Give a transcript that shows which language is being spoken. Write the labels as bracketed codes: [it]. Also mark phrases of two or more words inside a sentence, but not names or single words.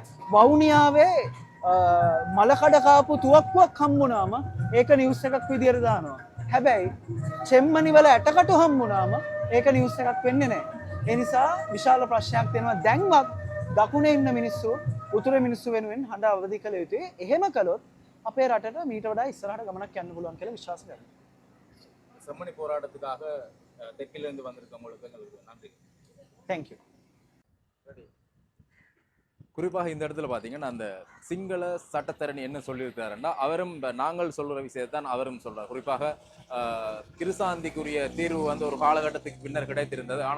[si] වවුනියාවේ මලකඩ කාපු තුවක්කුවක් හම්බුනාම ඒක නිවුස් එකක් විදියට දානවා. හැබැයි චෙම්මනි වල ඇටකටු හම්බුනාම ඒක නිවුස් එකක් වෙන්නේ නැහැ. ඒ නිසා විශාල ප්‍රශ්නයක් තියෙනවා. දැන්වත් දකුණේ ඉන්න මිනිස්සු උතුරේ මිනිස්සු වෙනුවෙන් හඬ අවදි කළ යුතුයි. එහෙම කළොත් අපේ රටට මීට වඩා ඉස්සරහට ගමනක් යන්න පුළුවන් කියලා විශ්වාස කරනවා. [ta] செம்மணி போராட்டத்துக்காக தெற்கிலிருந்து வந்திருக்க உங்களுக்கு நன்றி. [en] thank you. [ta] குறிப்பாக இந்த இடத்துல பார்த்தீங்கன்னா அந்த சிங்கள சட்டத்தரணி என்ன சொல்லியிருக்காருன்னா, அவரும் நாங்கள் சொல்கிற விஷயத்தான் அவரும் சொல்கிறார். குறிப்பாக கிருசாந்திக்குரிய தீர்வு வந்து ஒரு காலகட்டத்துக்கு பின்னர் கிடைத்திருந்தது.